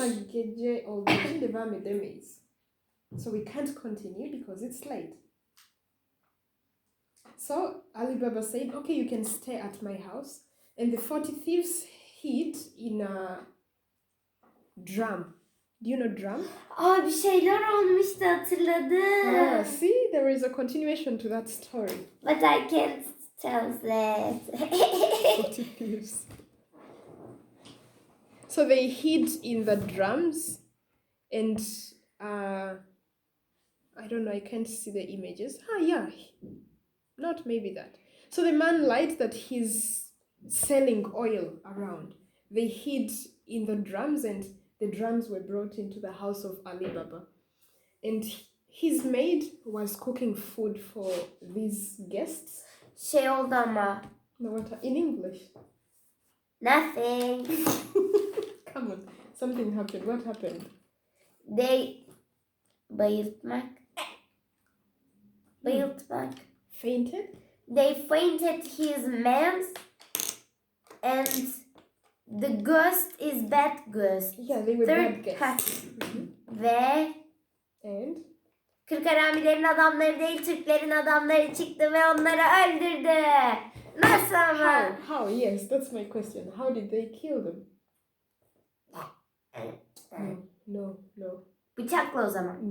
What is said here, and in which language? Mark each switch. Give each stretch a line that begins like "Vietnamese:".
Turkish: Ama gece olduğu için devam edemeyiz.
English: So we can't continue because it's late. So Ali Baba said, okay, you can stay at my house. And the 40 thieves hid in a drum. Do you know drum?
Turkish: Aa, bir şeyler olmuştu, hatırladım.
English: See, there is a continuation to that story. But I can't translate. 40 thieves. So they hid in the drums and I don't know, I can't see the images. Yeah, not maybe that. So the man lied that he's selling oil around. They hid in the drums and the drums were brought into the house of Ali Baba. And his maid was cooking food for these guests.
Turkish: Şey oldu ama.
English: No, what? In English. Nothing. Come on, something happened. What happened? They
Turkish: bayıltmak. Bayıltmak.
English: Fainted? They fainted his man and the ghost is bad ghost. Yeah, they were bad guests.
Turkish: Ve
English: And?
Turkish: Kırkaramilerin adamları değil, Türklerin adamları çıktı ve onları öldürdü. Nasıl ama?
English: How? Yes, that's my question. How did they kill them? No.
Turkish: Bıçakla o zaman.